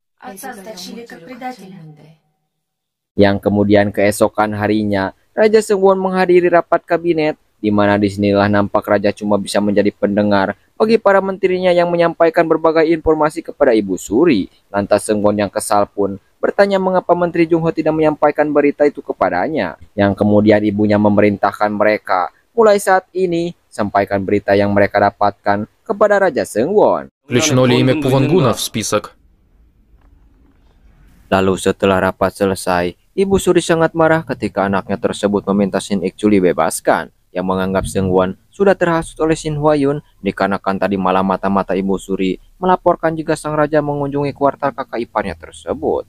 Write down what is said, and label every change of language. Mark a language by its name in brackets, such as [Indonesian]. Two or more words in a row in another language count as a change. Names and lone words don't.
[Indonesian] Yang kemudian keesokan harinya, Raja Seungwon menghadiri rapat kabinet, di mana disinilah nampak raja cuma bisa menjadi pendengar bagi para menterinya yang menyampaikan berbagai informasi kepada Ibu Suri. Lantas Seungwon yang kesal pun bertanya mengapa Menteri Jungho tidak menyampaikan berita itu kepadanya, yang kemudian ibunya memerintahkan mereka, mulai saat ini, sampaikan berita yang mereka dapatkan kepada Raja Seungwon. [Russian] Включено ли имя Кувангуна в список? [Indonesian] Lalu setelah rapat selesai, Ibu Suri sangat marah ketika anaknya tersebut meminta Shin Ik-chul dibebaskan, yang menganggap Seungwon sudah terhasut oleh Shin Huayun, dikarenakan tadi malam mata-mata Ibu Suri melaporkan jika sang raja mengunjungi kuartal kakak iparnya tersebut.